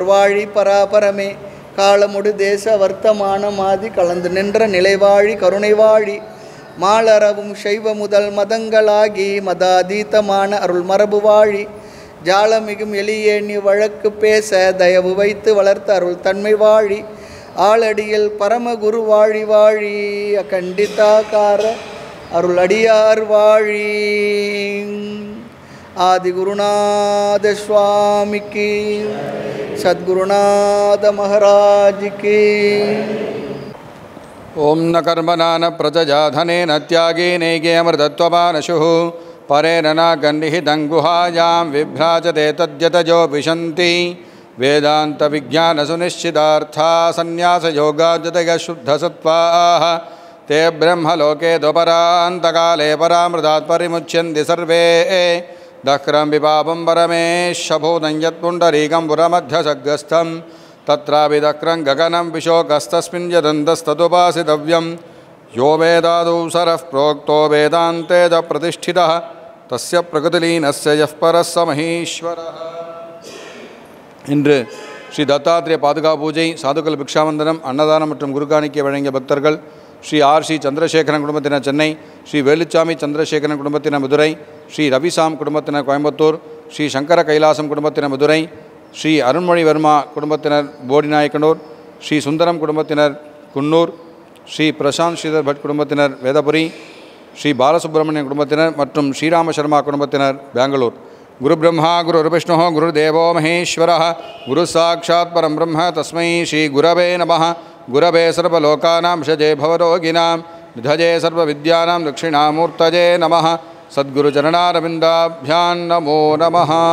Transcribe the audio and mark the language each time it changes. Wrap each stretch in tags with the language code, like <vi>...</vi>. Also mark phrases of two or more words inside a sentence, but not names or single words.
<ta>வாழி பராபரமே காலமுடு தேச வர்த்தமான மாதி கலந்து நின்ற நிலைவாழி கருணை வாழி மாலரவும் சைவ முதல் மதங்களாகி மதாதீதமான அருள் மரபு வாழி ஜாலமிகும் எளியே நீ வழக்கு பேச தயவு வைத்து வளர்த்த அருள் தன்மை வாழி ஆளடியில் பரமகுரு வாழி வாழி அகண்டிதாகார அருள் அடியார் வாழி. ஆதிகுருநாத சுவாமிக்கு சத்குருநாத மகாராஜுக்கு.</ta> <sa>ओम न कर्मणा न प्रजया धनेन त्यागे नैके अमृतत्वमानशुः परेण न गन्निहितं गुहायां विभ्राजते तद्यतजो विशन्ति वेदान्तविज्ञानसुनिश्चितार्था सन्न्यासयोगाद्यतयः शुद्धसत्त्वाः ते ब्रह्मलोके द्वपरान्तकाले परामृतात् परिमुच्यन्ति सर्वे दक्रं विपापं परमेशभूतं यत्पुण्डरीकं पुरमध्यसग्रस्थं तत्रापि दक्रं गगनं विशोकस्तस्मिन् यदन्तस्तदुपासितव्यं यो वेदादौ सरः प्रोक्तो वेदान्ते च प्रतिष्ठितः तस्य प्रकृतिलीनस्य यः परः स महेश्वरः.</sa> <ta>இன்று ஸ்ரீ தத்தாத்திரேய பாதுகா பூஜை, சாதுக்கள் பிக்ஷாவந்தனம், அன்னதானம் மற்றும் குருகாணிக்கை வழங்கிய பக்தர்கள் ஸ்ரீ ஆர்.சி. சந்திரசேகரன் குடும்பத்தினர் சென்னை, ஸ்ரீ வேலுச்சாமி சந்திரசேகரன் குடும்பத்தினர் மதுரை, ஸ்ரீ ரவிசாம் குடும்பத்தினர் கோயம்புத்தூர், ஸ்ரீ சங்கர கைலாசம் குடும்பத்தினர் மதுரை, ஸ்ரீ அருண்மொழிவர்மா குடும்பத்தினர் போடிநாயக்கனூர், ஸ்ரீ சுந்தரம் குடும்பத்தினர் குன்னூர், ஸ்ரீ பிரசாந்த் ஸ்ரீதர் பட் குடும்பத்தினர் வேதபுரி, ஸ்ரீ பாலசுப்ரமணியன் குடும்பத்தினர் மற்றும் ஸ்ரீராம சர்மா குடும்பத்தினர் பெங்களூர்.</ta> <sa>गुरु ब्रह्मा गुरु विष्णु गुरु देवो महेश्वर गुरु साक्षात् परम् ब्रह्म तस्मै श्री गुरवे नमः. गुरवे सर्वलोकानां भिषजे भवरोगिणां निधये सर्वविद्यानां दक्षिणामूर्तये नमः. सद्गुरु चरणारविन्दाभ्यां नमो नमः.</sa>